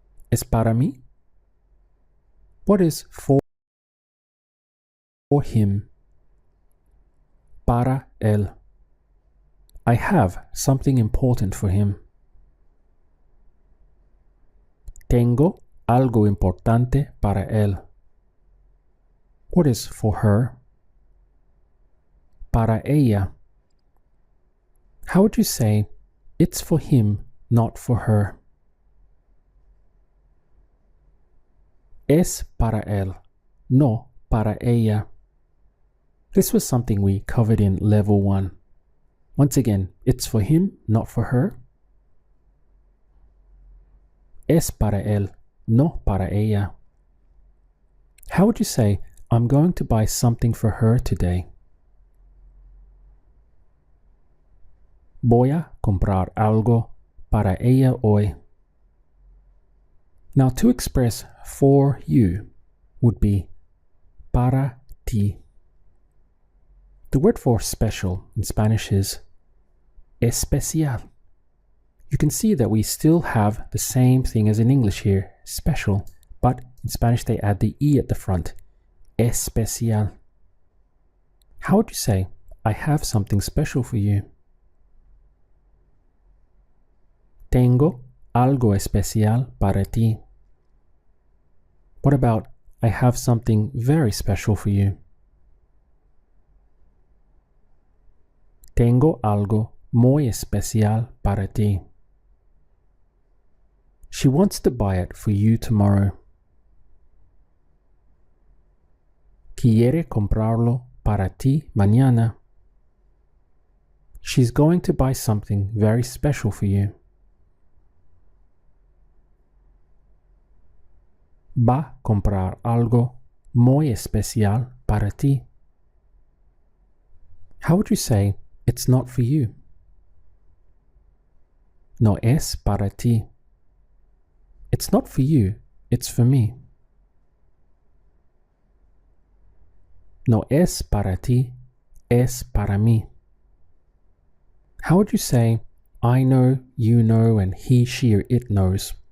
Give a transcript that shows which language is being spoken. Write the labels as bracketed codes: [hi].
[es] Es para mí? [en] What is for him? [es] Para él. [en] I have something important for him. [es] Tengo algo importante para él. [en] What is for her? [es] Para ella. [en] How would you say, it's for him, not for her? [es] Es para él, no para ella. [en] This was something we covered in level 1. Once again, it's for him, not for her. [es] Es para él, no para ella. [en] How would you say, I'm going to buy something for her today? [es] Voy a comprar algo para ella hoy. [en] Now to express for you would be [es] para ti. [en] The word for special in Spanish is especial. You can see that we still have the same thing as in English here, special, but in Spanish they add the E at the front, especial. How would you say, I have something special for you? [es] Tengo algo especial para ti. [en] What about, I have something very special for you? [es] Tengo algo muy especial para ti. [en] She wants to buy it for you tomorrow. [es] Quiere comprarlo para ti mañana. [en] She's going to buy something very special for you. [es] Va a comprar algo muy especial para ti. [en] How would you say, it's not for you? [es] No es para ti. [en] It's not for you, it's for me. [es] No es para ti, es para mí. [en] How would you say, I know, you know, and he, she, or it knows?